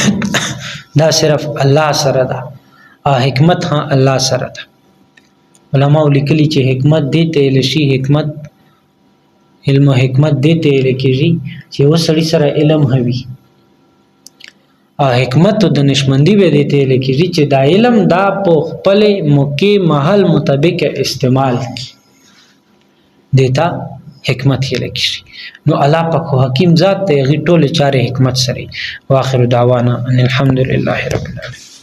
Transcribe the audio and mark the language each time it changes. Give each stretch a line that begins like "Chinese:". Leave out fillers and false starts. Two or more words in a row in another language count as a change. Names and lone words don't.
Pashto: نو غلبیت دا صرف الله سره ده حکمت ها الله سره ده. علماء لیکلي چې حکمت دې ته لشي، حکمت علم او حکمت دې ته لکېږي چې وسړي سره علم هوي، او حکمت د نشمندی به دې ته لکېږي چې دا علم دا په خپل موقع محل مطابق استعمال کی دیتا حکمت یې لکېږي. نو الله پاک حکیم ذات ته غي ټول چاره حکمت سره.
Arabic: واخر دعوانا ان الحمد لله رب العالمین.